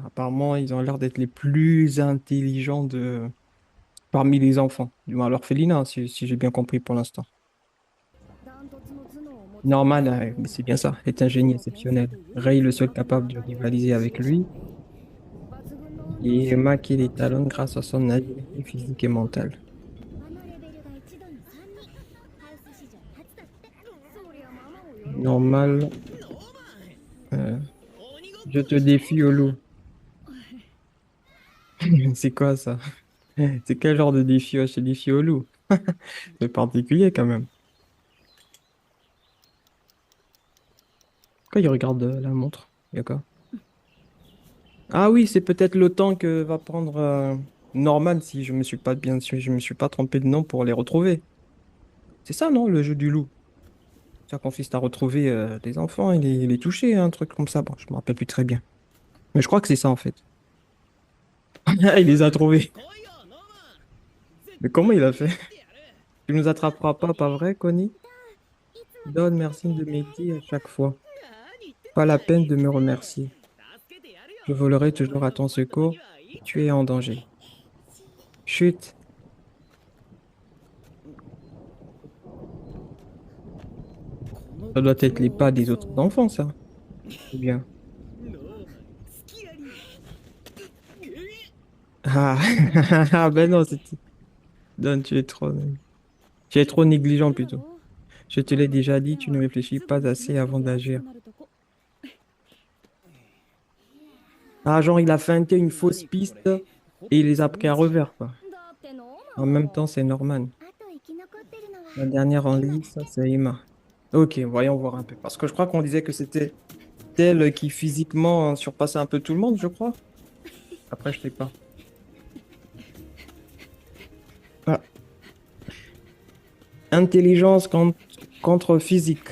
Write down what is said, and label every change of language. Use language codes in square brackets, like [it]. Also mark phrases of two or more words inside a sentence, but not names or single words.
[fr] Apparemment, ils ont l'air d'être les plus intelligents parmi les enfants. Du moins, à l'orphelinat, si j'ai bien compris pour l'instant. [ja] ダントツの頭脳を持つ [fr] Norman, mais c'est bien ça, est un génie exceptionnel. Ray, le seul capable de rivaliser avec lui. [ja] 抜群の運動 [fr] Et Emma qui les talonne grâce à son agilité physique et mentale. [ja] あのレベルが一度に3人。ハウス史上初だって。そりゃママも喜ぶ。 [fr] Normal, euh, je te défie au loup. C'est quoi ça? C'est quel genre de défi? Ouais, c'est défi au loup. C'est particulier quand même. Pourquoi il regarde la montre? Il y a quoi? Ah oui, c'est peut-être le temps que va prendre Norman si je me suis pas bien si je me suis pas trompé de nom pour les retrouver. C'est ça, non, le jeu du loup? Ça consiste à retrouver des enfants et les toucher, un truc comme ça. Bon, je me rappelle plus très bien. Mais je crois que c'est ça en fait. Il les a trouvés. [ja] 来いよ、ノーマン。 [fr] Mais comment il a fait? Tu nous attraperas pas vrai, Connie? [ja] いつも [fr] Donne merci de m'aider à chaque fois. [ja] 何言ってん [fr] Pas [ja] だ [fr] la [ja] い。 [fr] peine de me remercier. [ja] 助けてやるよ。 [fr] Je volerai [ja] 俺 [fr] toujours [ja] が [fr] à ton [ja] 困った時 [fr] secours. [ja] はいい [fr] Tu es en danger. Chut. Ça doit être les pas des autres enfants, ça. Ou bien. [ja] ノーマン、スキアリー。 [fr] Ah, ah ben non, Don, tu es trop négligent [ja] だろ [fr] plutôt. Je te l'ai déjà dit, tu ne réfléchis pas assez avant d'agir. Ah, genre, il a feinté une fausse piste et il les a pris à revers, quoi. [ja] だってノー [fr] En [ja] マン [fr] même temps, c'est Norman. [ja] あと生き残ってるのは [fr] La dernière en lice, ça, c'est Emma. Ok, voyons voir un peu. Parce que je crois qu'on disait que c'était elle qui physiquement surpassait un peu tout le monde, je crois. Après, je sais pas. Ah. Intelligence contre physique.